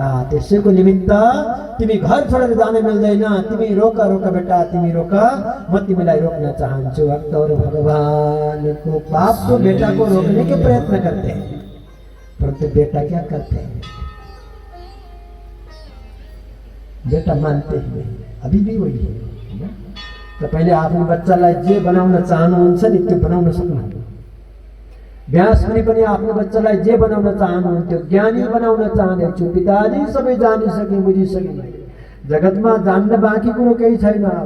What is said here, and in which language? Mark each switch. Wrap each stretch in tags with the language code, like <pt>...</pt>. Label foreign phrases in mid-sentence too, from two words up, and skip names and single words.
<ne>त्यसैको निमित्त तिमी घर छोडेर जान मिल्दैन। तिमी रोक रोक बेटा, तिमी रोक, म तिमीलाई रोक्न चाहन्छु।</ne> <hi>भक्तहरू भगवानको पाप को बेटा को रोकने के प्रयत्न करते हैं परंतु बेटा क्या करते हैं? बेटा मानते ही नहीं, अभी भी वही है।</hi> <ne>तपाईँले आफ्नो बच्चालाई जे बनाउन चाहनुहुन्छ नि त्यो बनाउन सक्नुहुन्छ। व्यास मुनि पनि आफ्नो बच्चालाई जे बनाउन चाहनुहुन्थ्यो, ज्ञानी बनाउन चाहन्थ्यो। पिताजी सबै जानिसके बुझिसके, जगतमा जान्न बाँकी कुरो केही छैन।</ne>